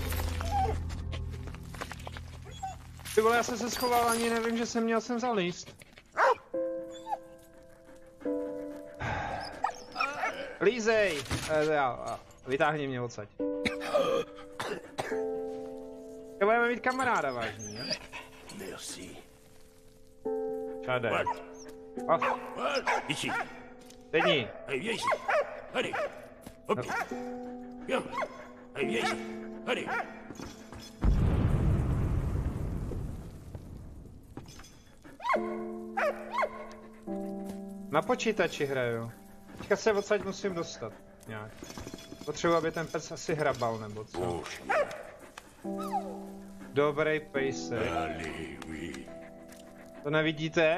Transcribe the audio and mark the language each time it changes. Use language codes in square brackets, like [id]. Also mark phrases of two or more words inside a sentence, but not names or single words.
[cs] Ty vole, já jsem se schoval, ani nevím, že jsem měl sem zalíst. Lízej! Vytáhni mě odsaď. Budeme mít kamaráda vážný, ne? Merci. Čade. Ici. Sedni. [fr] Allez, viens ici. Allez. Hop. Viens. Allez, viens ici. Allez. [cs] Na počítači hraju. Teďka se odsaď musím dostat. Nějak. Potřebuji, aby ten pes asi hrabal, nebo co. Dobrý pejsek. To nevidíte?